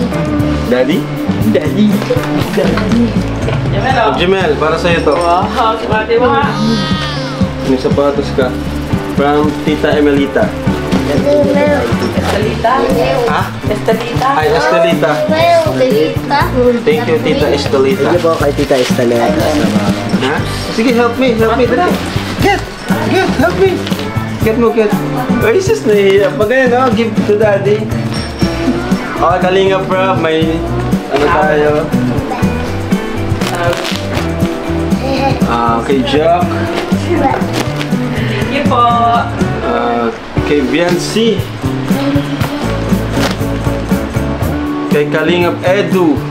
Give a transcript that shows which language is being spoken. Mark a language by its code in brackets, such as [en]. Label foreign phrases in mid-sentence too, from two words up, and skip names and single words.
[tl] Daddy? Daddy. Jemel, para sa'yo to. Wow, sabati mo ha. May sapatos ka. From Tita Emelita. Estelita. Ha? Estelita. Ay, Estelita. [en] Thank you, Tita Estelita. Thank you [tl] po kay Tita Estelita. Ha? Sige, [en] help me, dali. Get, help me. Get. [tl] Ay, sis, nahihiya. Pag ganyan, [en] no? Give to daddy. [tl] Okay, Kalinga Prab, may ano tayo? Kay Jack. Sige po. Kay Biancy. Kay Kalingap Edu.